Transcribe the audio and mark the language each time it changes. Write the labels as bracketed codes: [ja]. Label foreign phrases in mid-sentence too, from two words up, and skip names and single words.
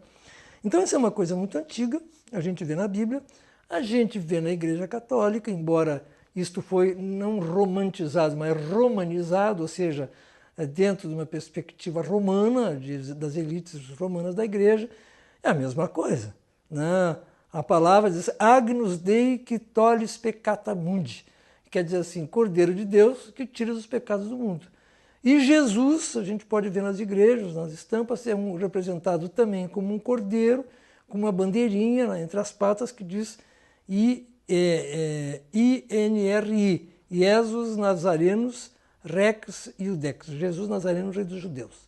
[pt] Então isso é uma coisa muito antiga, a gente vê na Bíblia, a gente vê na Igreja Católica, embora isto foi não romantizado, mas romanizado, ou seja, dentro de uma perspectiva romana, das elites romanas da Igreja, é a mesma coisa, né? A palavra diz [la] Agnus Dei qui tollis peccata mundi, [pt] quer dizer assim, Cordeiro de Deus que tira os pecados do mundo. E Jesus, a gente pode ver nas igrejas, nas estampas, é representado também como um cordeiro, com uma bandeirinha entre as patas que diz INRI, [la] Jesus Nazarenos Rex Iudex, [pt] Jesus Nazareno, Rei dos Judeus.